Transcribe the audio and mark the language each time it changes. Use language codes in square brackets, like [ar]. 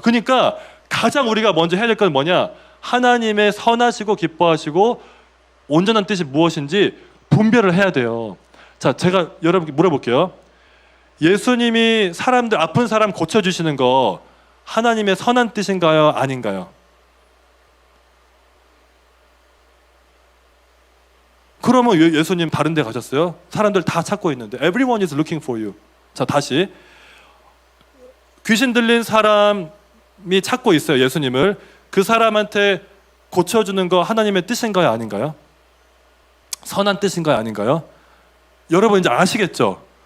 [ko] 그러니까 가장 우리가 먼저 해야 될 건 뭐냐? 하나님의 선하시고 기뻐하시고 온전한 뜻이 무엇인지 분별을 해야 돼요. 자, 제가 여러분께 물어볼게요. 예수님이 아픈 사람 고쳐주시는 거 하나님의 선한 뜻인가요? 아닌가요? 그러면 왜 예수님 다른 데 가셨어요? 사람들 다 찾고 있는데 [en] Everyone is looking for you. [ko] 자, 다시 귀신 들린 사람이 찾고 있어요, 예수님을. 그 사람한테 고쳐주는 거 하나님의 뜻인가요? 아닌가요? 선한 뜻인가요? 아닌가요? 여러분 이제 아시겠죠?